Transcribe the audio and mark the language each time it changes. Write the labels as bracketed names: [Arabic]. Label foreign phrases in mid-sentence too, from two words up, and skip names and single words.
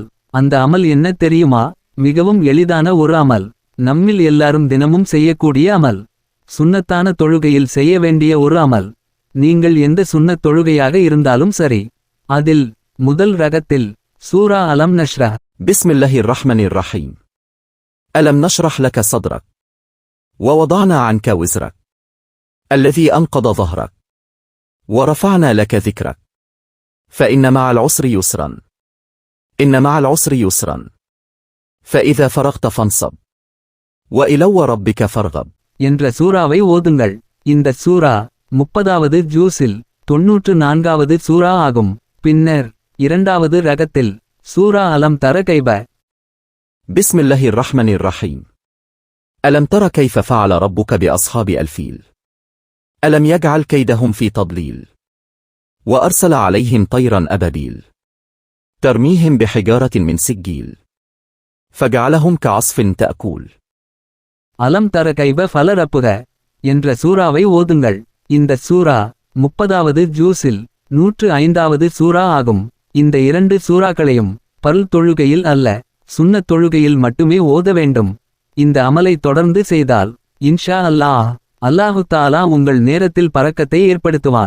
[Tamil] அந்த அமல் என்ன தெரியுமா? மிகவும் எளிதான ஒரு அமல். நம்மில் எல்லாரும் தினமும் செய்யக்கூடிய அமல். சுன்னத்தான தொழுகையில் செய்ய வேண்டிய ஒரு அமல். நீங்கள் எந்த சுன்னத் தொழுகையாக இருந்தாலும் சரி. அதில் முதல் ரகத்தில் சூரா அலம் நஷ்ரஹ். [Arabic] بسم الله الرحمن الرحيم. ألم نشرح لك صدرك ووضعنا عنك وزرك الذي أنقض ظهرك ورفعنا لك ذكرك فإن مع العسر يسرا إن مع العسر يسرا فإذا فرغت فانصب وإلى ربك فارغب [Tamil] என்ற சூராவை ஓதுங்கள். இந்த சூரா 30வது ஜூஸில் 94வது சூரா ஆகும். பின்னர் இரண்டாவது ரகத்தில் சூரா அலம் தர கைப. [Arabic] بسم الله الرحمن الرحيم. ألم تر كيف فعل ربك بأصحاب الفيل ألم يجعل كيدهم في تضليل وأرسل عليهم طيرا أبابيل ترميهم بحجارة من سجيل فجعلهم كعصف تأكل. [Tamil] அலம் தர கைப ஃபலரப்புக என்ற சூராவை ஓதுங்கள். இந்த சூரா 30வது ஜூஸில் 105வது சூரா ஆகும். இந்த இரண்டு சூறாக்களையும் பல் தொழுகையில் அல்ல, சுன்னத் தொழுகையில் மட்டுமே ஓத வேண்டும். இந்த அமலை தொடர்ந்து செய்தால் [Arabic] إن شاء الله, [Tamil] அல்லாஹு தஆலா உங்கள் நேரத்தில் பரக்கத்தை ஏற்படுத்துவான்.